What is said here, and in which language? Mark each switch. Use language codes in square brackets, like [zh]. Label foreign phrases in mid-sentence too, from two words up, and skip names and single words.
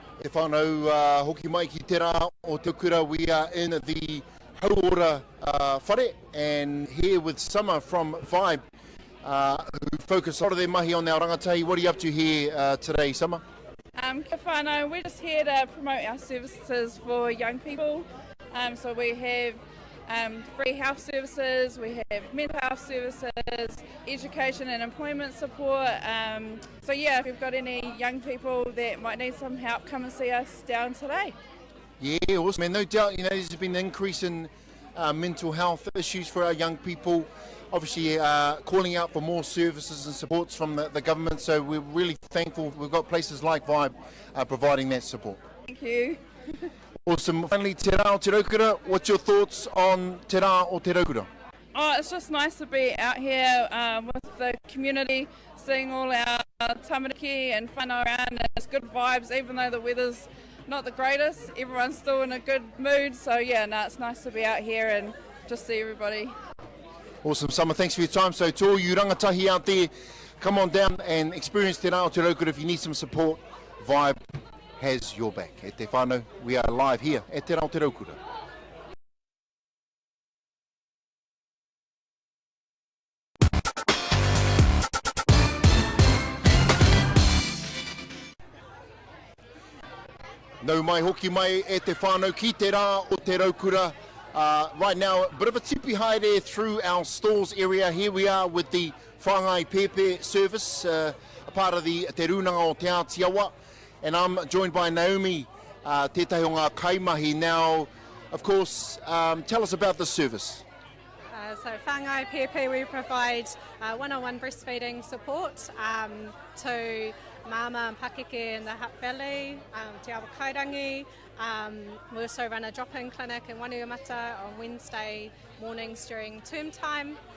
[mi] whanau hoki mai ki te rā o te kura. [en] We are in the Hauora whare, and here with Summer from Vibe, who focus a lot of their mahi on our rangatahi. What are you up to here today, Summer? [mi] Kia whanau, [en] we're just here to promote our services for young people. So we have free health services, we have mental health services, education and employment support. So yeah, if you've got any young people that might need some help, come and see us down today. Yeah, awesome. And no doubt, there's been an increase in mental health issues for our young people. Obviously, calling out for more services and supports from the government. So we're really thankful we've got places like Vibe providing that support. Thank you. Awesome. Finally, te rā o te raukura. What's your thoughts on te rā o te raukura? Oh, it's just nice to be out here with the community, seeing all our tamariki and whanau around. And it's good vibes, even though the weather's not the greatest. Everyone's still in a good mood. So yeah, it's nice to be out here and just see everybody. Awesome, Summer. Thanks for your time. So to all you rangatahi out there, come on down and experience te rā o te raukura. If you need some support, Vibe has your back. [mi] E te whānau, [en] we are live here at te rā o te raukura. [mi] Nau mai hoki mai e te whānau ki te rā o te raukura. [en] Right now, a bit of a [mi] tipi haere [en] through our stores area. Here we are with the Whangai Pepe service, a part of the Te Runanga o Te Atiawa. And I'm joined by Naomi, [mi] tētahi o ngā kaimahi. [en] Now, of course, tell us about this service. So Whangai Pepe, we provide one-on-one breastfeeding support to mama and pakeke in the Hutt Valley, Atiawa Kikorangi. We also run a drop-in clinic in Wanuamata on Wednesday mornings during term time.